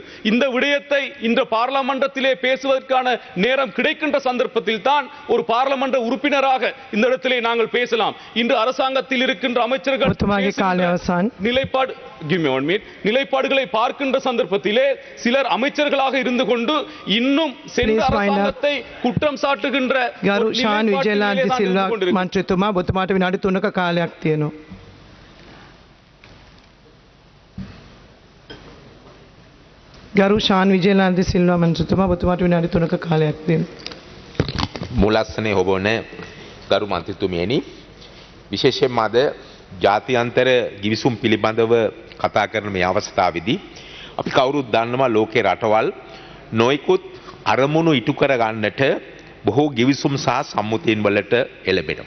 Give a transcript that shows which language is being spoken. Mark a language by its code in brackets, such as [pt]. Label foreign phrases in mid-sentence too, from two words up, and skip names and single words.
[ta] இந்த விடயத்தை இந்த பார்லமன்றத்திலே பேசுவதற்கான நேரம் கிடைக்கின்ற சந்தர்ப்பத்தில் தான் ஒரு பார்லமன்ற உறுப்பினராக இந்த இடத்திலே நாங்கள் பேசலாம். இன்று அரசாங்கத்தில் இருக்கின்ற அமைச்சர்கள் நிலைப்பாடுகளை பார்க்கின்ற சந்தர்ப்பத்திலே சிலர் அமைச்சர்களாக இருந்து கொண்டு இன்னும் சென்ற அரசாங்கத்தை குற்றம் சாட்டுகின்ற [si] ගරු ශාන් විජේලාන්ති සිල්වා මන්ත්‍රීතුමා ඔබතුමාට විනාඩි 3ක කාලයක් තියෙනවා. ගරු ශාන් විජේලාන්ති සිල්වා මන්ත්‍රීතුමා ඔබතුමාට විනාඩි 3ක කාලයක් දෙනවා. මුලස්සනේ හොබෝන ගරු මන්ත්‍රීතුමියනි, විශේෂයෙන්ම අද ජාත්‍යන්තර ගිවිසුම් පිළිබඳව කතා කරන මේ අවස්ථාවේදී අපි කවුරුත් දන්නවා ලෝකේ රටවල් නොයිකුත් අරමුණු ඉටු කර ගන්නට බොහෝ ගිවිසුම් සහ සම්මුතින් වලට එළඹෙනවා.